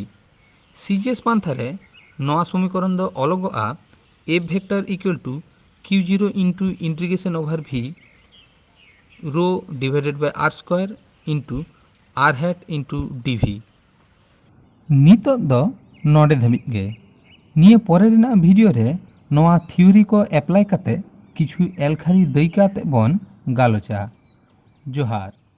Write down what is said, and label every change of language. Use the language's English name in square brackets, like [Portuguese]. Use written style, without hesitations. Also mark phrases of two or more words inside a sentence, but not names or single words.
[Santali] सीजेस पांथारे नवा समीकरण दो अलगोआ [English] A vector equal to q zero into integration over V rho divided by r square into r hat into dV. [Santali] नितो दो नोडे धमित गे निये परे रेना वीडियो रे नवा थ्योरी को एप्लाई काते किछु एलखारी दैकाते बन गालोचा। जोहार।